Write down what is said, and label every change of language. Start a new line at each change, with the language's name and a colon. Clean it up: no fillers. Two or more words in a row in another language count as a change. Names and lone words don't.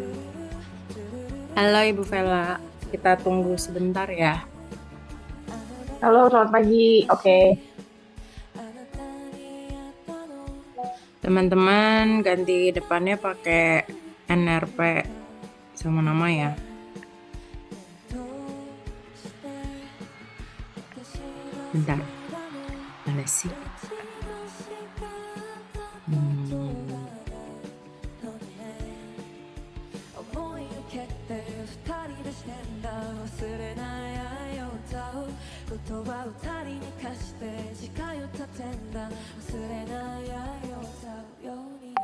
Indonesian: Halo Ibu Vela, kita tunggu sebentar ya. Halo, selamat pagi. Oke.
Japanese: あなたに会ったの
Indonesian: Teman-teman ganti depannya pakai NRP sama nama ya.
Japanese: どうして私が好き
Indonesian: Bentar,
Japanese: なの
Indonesian: mana sih?
Japanese: 一度しか会ったことが Hmm, ないのね思い受けて二人でしてんだ忘れない愛を歌う言葉を二人に貸して誓いを立てんだ忘れない愛を歌うように